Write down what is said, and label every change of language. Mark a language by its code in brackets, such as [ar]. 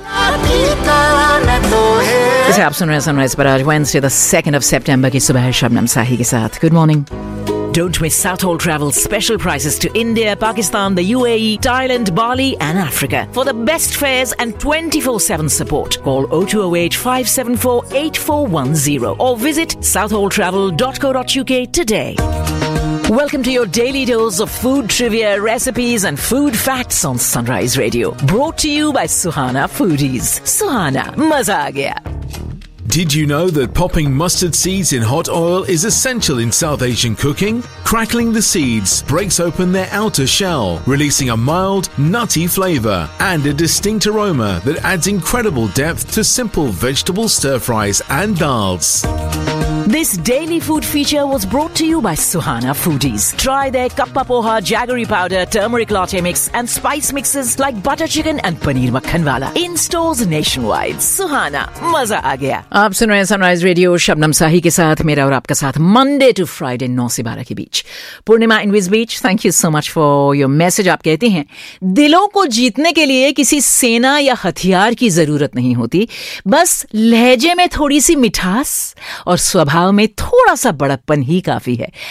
[hi] इसे आप सुन रहे हैं सनराइज पर आज वेंसडे द 2nd ऑफ सितंबर की सुबह शबनम साही के साथ. Good morning. [en] Don't miss Southall Travel's special prices to India, Pakistan, the UAE, Thailand, Bali and Africa. For the best fares and 24/7 support, call 0208-574-8410 or visit southalltravel.co.uk today. Welcome to your daily dose of food trivia, recipes and food facts on Sunrise Radio. Brought to you by Suhana Foodies. [hi] Suhana, maza aa gaya. [en] Did you know that popping mustard seeds in hot oil is essential in South Asian cooking? Crackling the seeds breaks open their outer shell, releasing a mild, nutty flavor and a distinct aroma that adds incredible depth to simple vegetable stir fries and dals. This daily food feature was brought to you by Suhana Foodies. Try their kappa poha, jaggery powder, turmeric latte mix and spice mixes like butter chicken and paneer makhanwala. In stores nationwide. Suhana, [hi] maza aa gaya. आप सुन रहे हैं sunrise radio Shabnam साही के साथ, मेरा और आपका साथ Monday to Friday 9 से 12 के बीच. पूर्णिमा इन विजबीच, thank you so much for your message. आप कहती हैं, दिलों को जीतने के लिए किसी सेना या हथियार की जरूरत नहीं होती, बस लहजे में थोड़ी सी मिठास और स्वभाव में थोड़ा सा बड़प्पन ही काफी है.